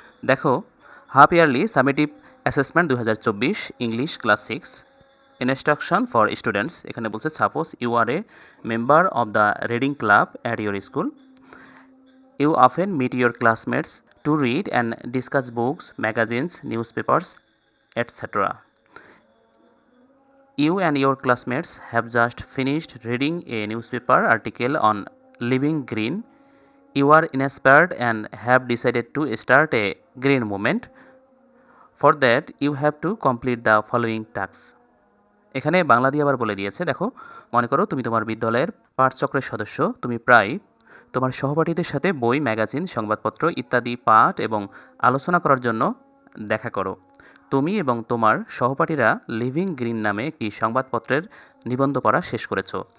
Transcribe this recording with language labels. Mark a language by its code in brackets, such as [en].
[en] দেখো, half yearly summative assessment 2024 English class 6 instruction for students. [bn] এখানে বলছে [en] Suppose you are a member of the reading club at your school. You often meet your classmates to read and discuss books, magazines, newspapers, etcetera. You and your classmates have just finished reading a newspaper article on living green. You are inspired and have decided to start a green movement. For that, you have to complete the following tasks. [bn] এখানে বাংলা দিয়ে আবার বলে দিয়েছে। দেখো, মনে করো তুমি তোমার বিদ্যালয়ের পাঠচক্রের সদস্য। তুমি প্রায় তোমার সহপাঠীদের সাথে বই, ম্যাগাজিন, সংবাদপত্র ইত্যাদি পাঠ এবং আলোচনা করার জন্য দেখা করো। তুমি এবং তোমার সহপাঠীরা লিভিং গ্রিন নামে একটি সংবাদপত্রের নিবন্ধ পড়া শেষ করেছ।